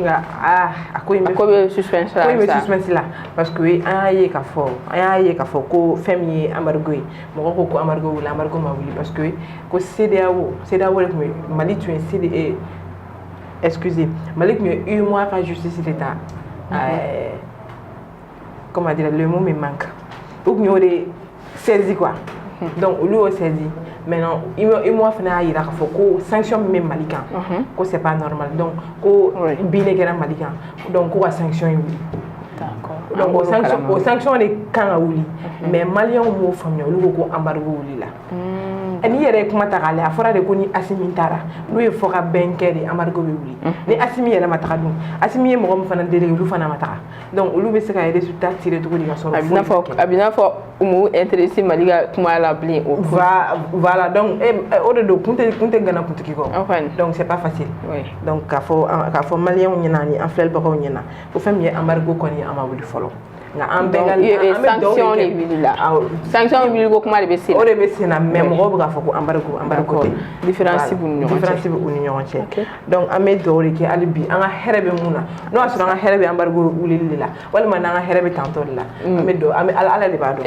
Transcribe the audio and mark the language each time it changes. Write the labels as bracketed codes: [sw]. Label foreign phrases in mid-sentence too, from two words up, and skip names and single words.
[bm] nka a ko in bɛ suspense la ko in bɛ suspense la [fr] parce que [bm] an y'a ye k'a fɔ ko fɛn min ye embargo ye mɔgɔw ko embargo wuli embargo ma wuli [fr] parce que [bm] ko CEDEAO de tun bɛ Mali tun ye CEDEAO excusez Mali tun ye UEMOA ka justice de ta [fr] comment dire le mot me manque [bm] u tun y'o de [fr] saisi quoi donc [bm] olu y'o saisi maintenant UEMOA fana y'a yira k'a fɔ ko sanction min bɛ Mali kan ko [fr] c'est pas normal donc [bm] ko bin de kɛra Mali kan donc ko ka sanction ye wuli donc o sanction de kan ka wuli mais maliyɛnw m'o faamuya olu ko ko embargo wulila ni yɛrɛ ye kuma ta k'a lajɛ a fɔra de ko ni Assimi taara n'u ye fɔ ka bɛn kɛ de embargo bɛ wuli ni Assimi yɛrɛ ma taga dun Assimi ye mɔgɔ min fana délégué olu fana ma taga donc olu bɛ se ka résultat tirer cogo di ka sɔrɔ a bɛ n'a fɔ u m'u intéressé Mali ka kuma la bilen o [fr] voilà donc [bm] o de don kun tɛ gana kuntigi kɔ [fr] donc c'est pas facile donc [bm] k'a fɔ maliyɛnw ɲɛna ani an filɛbagaw ɲɛna ko fɛn min ye embargo kɔni an ma wuli fɔlɔ nka an bɛɛ ka sanction de wulila sanction wuli ko kuma de bɛ sen na o de bɛ sen na mais mɔgɔw bɛ k'a fɔ ko embargo tɛ différence b'u ni ɲɔgɔn cɛ donc an bɛ dugawu de kɛ hali bi an ka hɛrɛ bɛ mun na n'o y'a sɔrɔ an ka hɛrɛ bɛ embargo wulili de la walima n'an ka hɛrɛ bɛ tantɔ de la an bɛ dugawu ala de b'a dɔn